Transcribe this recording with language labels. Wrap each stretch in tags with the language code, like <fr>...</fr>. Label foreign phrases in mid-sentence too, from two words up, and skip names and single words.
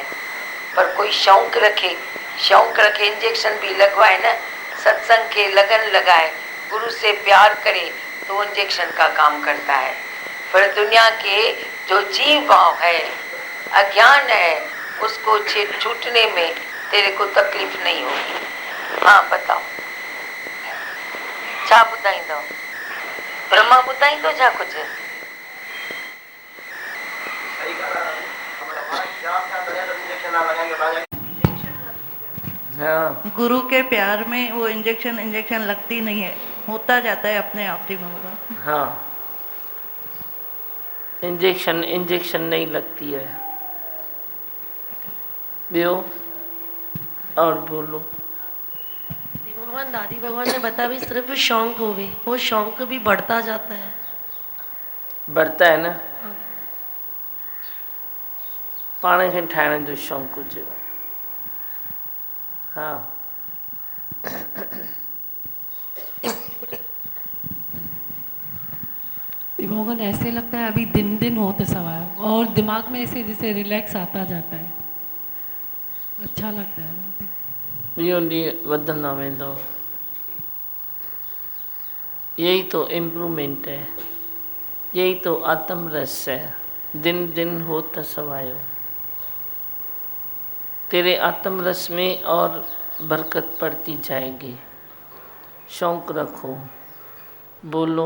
<hi>पर कोई शौक रखे इंजेक्शन भी लगवाए ना, सत्संग के लगन लगाए, गुरु से प्यार करे तो वो इंजेक्शन का काम करता है। पर दुनिया के जो जीव भाव है, अज्ञान है, उसको छूटने में तेरे को तकलीफ नहीं होगी। हाँ बताओ,</hi> <sd>छा ॿुधाईंदो? ब्रह्मा ॿुधाईंदो छा कुछ? हाँ,</sd> <hi>गुरु के प्यार में वो इंजेक्शन लगती नहीं है, होता जाता है अपने आप ही होगा। हाँ, इंजेक्शन नहीं लगती है। बियो और बोलो। भगवान दादी भगवान ने बताया भी सिर्फ शौक होवे, वो शौक भी बढ़ता जाता है। बढ़ता है ना,</hi> <sd>पाण खे ठाहिण जो शौक़ु हुजे।</sd> <hi>हाँ, भगवान ऐसे लगता है अभी दिन दिन होते सवार, और दिमाग में ऐसे जैसे रिलैक्स आता जाता है, अच्छा लगता है।</hi> <sd>ॾींहों ॾींहुं वधंदा वेंदो,</sd> <hi>यही तो इम्प्रूवमेंट है, यही तो आत्म रस है। दिन दिन होता सवायो, तेरे आत्म रस में और बरकत पड़ती जाएगी। शौक रखो, बोलो।</hi>